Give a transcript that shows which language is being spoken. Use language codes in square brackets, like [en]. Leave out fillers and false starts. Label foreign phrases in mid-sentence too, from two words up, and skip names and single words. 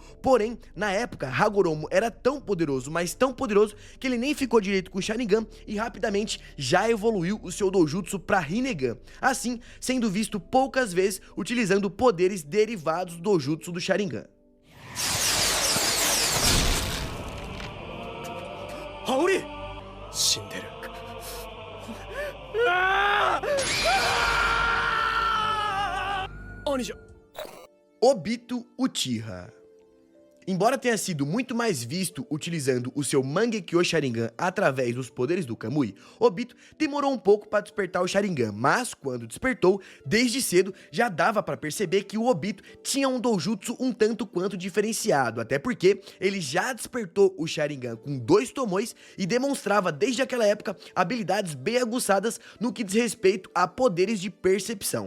[pt] Porém, na época, Hagoromo era tão poderoso, mas tão poderoso, que ele nem ficou direito com o Sharingan e rapidamente já evoluiu o seu doujutsu para Rinnegan, assim sendo visto poucas vezes utilizando poderes derivados do doujutsu do Sharingan. [ja] Haori! 死んでる。兄者。 [pt] Obito Uchiha. Embora tenha sido muito mais visto utilizando o seu Mangekyo Sharingan através dos poderes do Kamui, Obito demorou um pouco para despertar o Sharingan, mas quando despertou, desde cedo já dava para perceber que o Obito tinha um doujutsu um tanto quanto diferenciado, até porque ele já despertou o Sharingan com 2 tomões e demonstrava desde aquela época habilidades bem aguçadas no que diz respeito a poderes de percepção.